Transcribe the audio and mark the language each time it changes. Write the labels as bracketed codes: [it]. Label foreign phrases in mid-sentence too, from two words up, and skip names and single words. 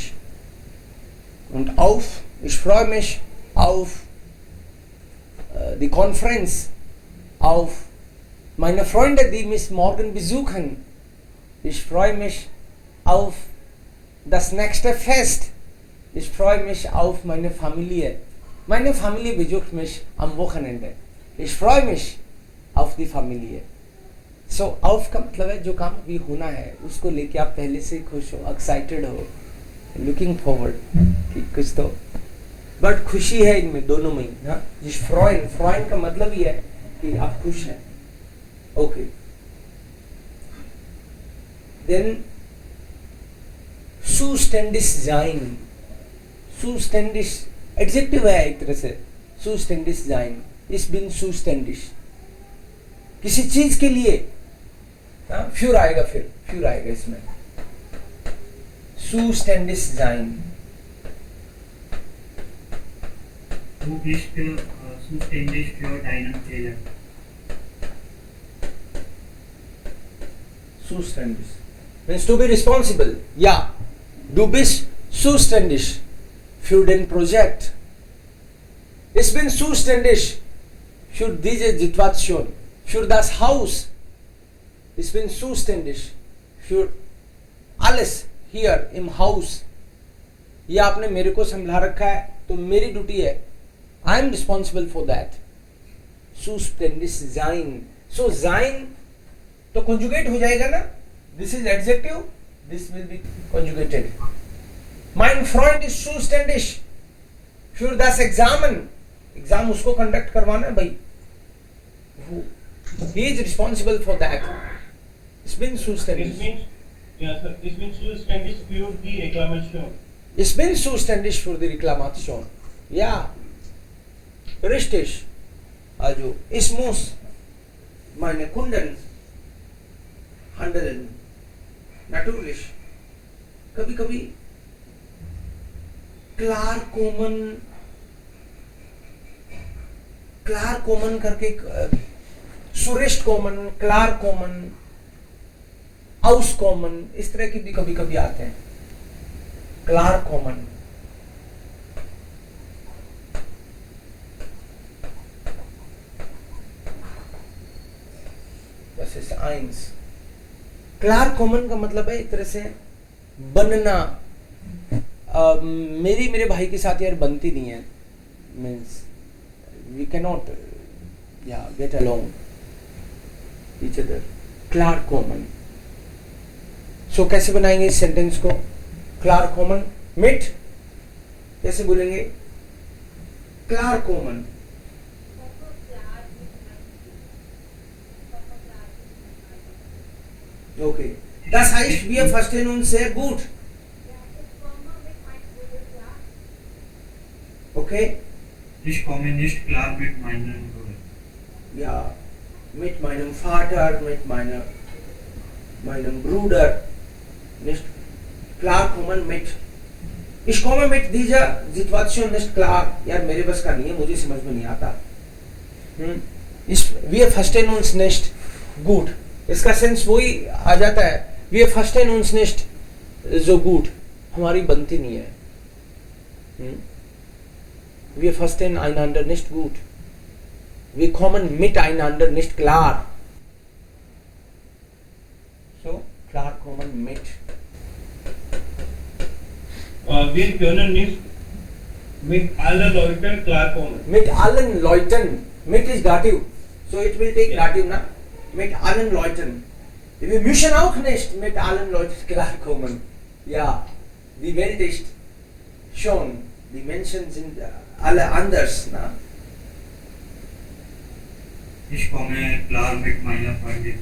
[de] Und auf, ich freue mich auf die Konferenz, auf meine Freunde, die mich morgen besuchen. Ich freue mich auf das nächste Fest. Ich freue mich auf meine Familie. Meine Familie besucht mich am Wochenende. Ich freue mich auf die Familie. [hi] So, auf का मतलब है जो काम अभी होना है उसको लेके आप पहले से खुश हो, एक्साइटेड हो, [en] looking forward [hi] कि कुछ तो, बट खुशी है इनमें दोनों में। हाँ, जिस फ्रॉइन, फ्रॉइन का मतलब ही है कि आप खुश हैं। ओके, देन [de] zuständig sein, [hi] सुस्टेंडिस एडजेक्टिव है एक तरह से। [de] zuständig sein, ich bin zuständig, [hi] किसी चीज के लिए फ्यूर आएगा, फिर फ्यूर आएगा इसमें। [de] zuständig sein, Du bist zuständig für deinen Fehler. [en] Zuständig means to be responsible. [de] Ja, du bist zuständig für den Projekt. Ich bin zuständig für diese Situation, für das Haus. Ich bin zuständig für alles hier im Haus. [hi] ये आपने मेरे को संभाल रखा है तो मेरी ड्यूटी है, [en] I am responsible for that. [de] Zuständig sein. So sein [hi] तो conjugate हो जाएगा ना, [en] this is adjective, this will be conjugated. [de] Mein Freund ist zuständig für das Examen. [hi] एग्जाम उसको कंडक्ट करवाना है भाई, [en] he is responsible for that. [de] Ich bin zuständig. Ich bin zuständig für die Reklamation. Ich bin zuständig für die Reklamation. Ja, richtig. Also, ich muss meine Kunden handeln. Natürlich. [hi] कभी कभी [de] klar kommen [hi] करके, [de] zurecht kommen, klar kommen, aus kommen, [hi] इस तरह की भी कभी कभी आते हैं। [de] klar kommen, eins. klar kommen [hi] का मतलब है एक तरह से बनना। मेरे भाई के साथ यार बनती नहीं है, [en] Means we cannot get along each other. [de] klar kommen, [hi] सो कैसे बनाएंगे इस सेंटेंस को? [de] klar kommen mit, [hi] कैसे बोलेंगे? [de] klar kommen, okay. Das heißt, wir verstehen uns sehr gut. Okay? Ich komme nicht klar mit meinem Bruder. Ja, mit meinem Vater, mit meinem Bruder. Nicht klar kommen mit. Ich komme mit dieser Situation nicht klar. [hi] यार मेरे बस का नहीं है, मुझे समझ में नहीं आता. [de] Wir verstehen uns nicht gut. [hi] इसका सेंस वही आ जाता है. [de] Wir verstehen uns nicht so gut. [hi] हमारी बनती नहीं है. [de] Wir verstehen einander nicht gut. Wir kommen miteinander nicht klar. So, klar kommen mit. Wir können nicht mit allen Leuten klarkommen. Mit allen Leuten. Mit ist Dativ. [en] So it will take Dativ, na? [de] Mit allen Leuten. Wir müssen auch nicht mit allen Leuten klarkommen. Ja, die Welt ist schon, die Menschen sind alle anders, na? Ich komme klar mit meiner Freundin.